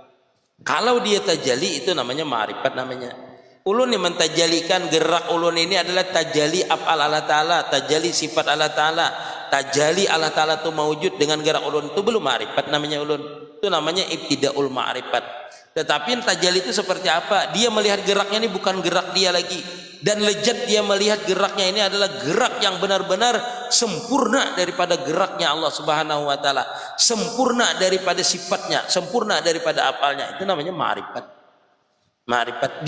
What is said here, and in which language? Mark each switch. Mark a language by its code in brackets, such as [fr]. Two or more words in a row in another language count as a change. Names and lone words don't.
[id] Kalau dia tajali itu namanya ma'rifat namanya. Ulun yang mentajalikan gerak ulun ini adalah tajali [ar] أفعال الله تعالى, [id] tajali sifat [ar] الله تعالى. [id] Tajali [ar] الله تعالى [id] itu mawujud dengan gerak ulun, itu belum ma'rifat namanya ulun. Itu namanya [ar] ابتداء المعرفة. [id] Tetapi tajali itu seperti apa? Dia melihat geraknya ini bukan gerak dia lagi. Dan lezat dia melihat geraknya ini adalah gerak yang benar-benar sempurna daripada geraknya Allah [ar] سبحانه وتعالى, [id] sempurna daripada sifatnya, sempurna daripada apalnya. Itu namanya ma'rifat. Ma'rifat.